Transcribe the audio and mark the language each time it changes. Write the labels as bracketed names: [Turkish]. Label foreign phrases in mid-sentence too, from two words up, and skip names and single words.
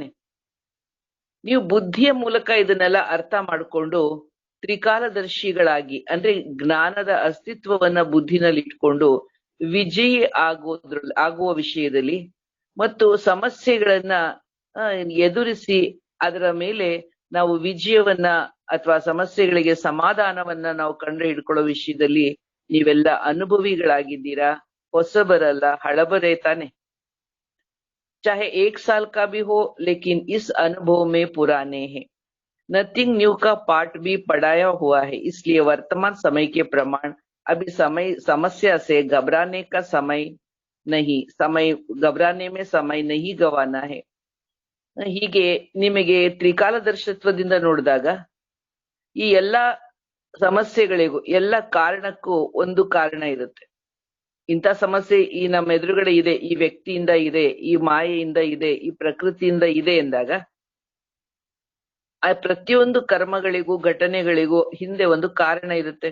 [Kannada] ನೀವು ಬುದ್ಧಿಯ ಮೂಲಕ ಇದನ್ನೆಲ್ಲ ಅರ್ಥ ಮಾಡಿಕೊಂಡು ತ್ರಿಕಾಲದರ್ಶಿಗಳಾಗಿ ಅಂದ್ರೆ ಜ್ಞಾನದ ಅಸ್ತಿತ್ವವನ್ನ ಬುದ್ಧಿನಲ್ಲಿ ಇಟ್ಕೊಂಡು ವಿಜಯಿ ಆಗುವ ವಿಷಯದಲ್ಲಿ ಮತ್ತು ಸಮಸ್ಯೆಗಳನ್ನ ಎದುರಿಸಿ ಅದರ ಮೇಲೆ ನಾವು ವಿಜಯವನ್ನ ಅಥವಾ ಸಮಸ್ಯೆಗಳಿಗೆ ಸಮಾಧಾನವನ್ನ ನಾವು ಕಂಡು ಹಿಡ್ಕೊಳ್ಳೋ ವಿಷಯದಲ್ಲಿ ನೀವೆಲ್ಲ ಅನುಭವಿಗಳಾಗಿದ್ದೀರಾ, ಹೊಸಬರಲ್ಲ, ಹಳಬರೇ ತಾನೆ? [Hindi] चाहे 1 साल का भी हो, लेकिन इस अनुभव में पुराने हैं. [English] nothing new [Hindi] का पाठ भी पढ़ाया हुआ है. इसलिए वर्तमान समय के प्रमाण अभी समस्या से घबराने का समय नहीं, घबराने में समय नहीं गवाना है. [Kannada] ಹೀಗೆ ನಿಮಗೆ ತ್ರಿಕಾಲದರ್ಶಿತ್ವದಿಂದ ನೋಡಿದಾಗ ಈ ಎಲ್ಲಾ ಸಮಸ್ಯೆಗಳಿಗೂ, ಎಲ್ಲ ಕಾರಣಕ್ಕೂ ಒಂದು ಕಾರಣ ಇರುತ್ತೆ. ಇಂಥ ಸಮಸ್ಯೆ ಈ ನಮ್ಮ ಎದುರುಗಡೆ ಇದೆ, ಈ ವ್ಯಕ್ತಿಯಿಂದ ಇದೆ, ಈ ಮಾಯೆಯಿಂದ ಇದೆ, ಈ ಪ್ರಕೃತಿಯಿಂದ ಇದೆ ಎಂದಾಗ ಆ ಪ್ರತಿಯೊಂದು ಕರ್ಮಗಳಿಗೂ ಘಟನೆಗಳಿಗೂ ಹಿಂದೆ ಒಂದು ಕಾರಣ ಇರುತ್ತೆ.